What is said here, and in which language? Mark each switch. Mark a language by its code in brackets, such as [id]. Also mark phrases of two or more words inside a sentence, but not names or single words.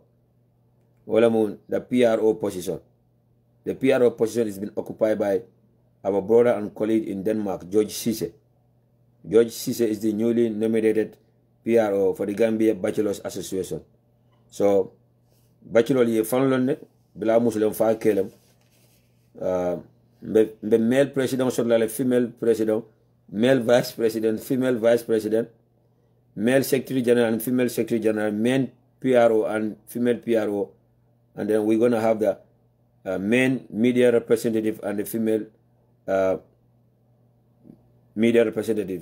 [en] The PRO position. The PRO position has been occupied by our brother and colleague in Denmark, George Cisse. George Cisse is the newly nominated PRO for the Gambia Bachelors Association. So, bachelor [man] ye fanlonne bila muslim fa kelem be [en] male president so la female president, male vice president, female vice president, male secretary general and female secretary general, men PRO and female PRO, and then we're going to have the men media representative and the female media representative.